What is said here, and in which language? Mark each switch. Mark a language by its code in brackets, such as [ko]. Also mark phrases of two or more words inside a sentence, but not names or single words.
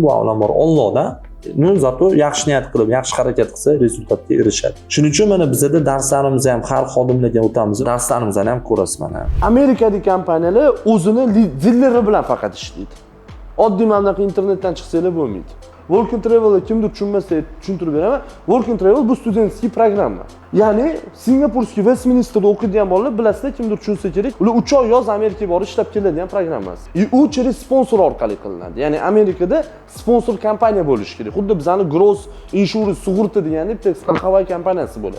[uz] Bu avvalambor Allohda, zato yaxshi niyat qilib, yaxshi harakat qilsa rezultatga erishadi. Shuning uchun mana bizda darslarimizni ham har xodimlarga o'tamiz. Darslarimizni ham ko'rasiz mana. Amerikadagi kompaniyalar o'zini dilleri bilan faqat ishlaydi. Oddiy mana internetdan chiqsanglar bo'lmaydi. Work and Travel kimdir tushunmasa tushuntirib beraman. Work and Travel bu [ru] студентский программа. [uz] Ya'ni Singapurskiy Westminsterda o'qiydigan bolalar bilasizlar, kimdir tushunsa kerak, ular 3 oy yoz Amerikaga borib ishlab keladigan programmasi. U через sponsor orqali qilinadi. Ya'ni Amerikada sponsor kompaniya bo'lishi kerak. Xuddi bizning Gross Insurance sug'urta deganda bitta страховая kompaniyasi bo'ladi.